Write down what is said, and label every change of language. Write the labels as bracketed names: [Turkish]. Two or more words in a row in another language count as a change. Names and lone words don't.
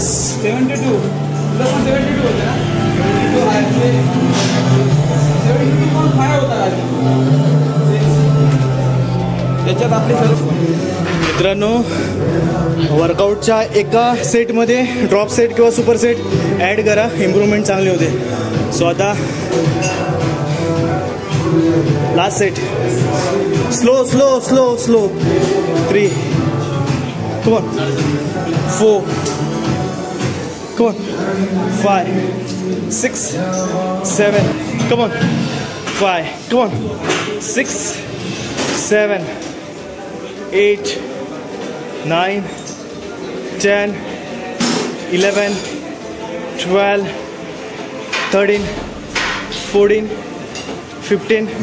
[Marathi] 72. त्याच्यात आपले सर्व मित्रांनो वर्कआउटच्या एका सेटमध्ये [English] drop set [Marathi] किंवा [English] super set add [Marathi] करा. इम्प्रूव्हमेंट चांगली होते. सो आता [English] last set. [Marathi] स्लो 3. [English] Come on. 4. Come on. 5, 6, 7. Come on. 5. Come on. 6, 7, 8, 9, 10, 11, 12, 13, 14, 15.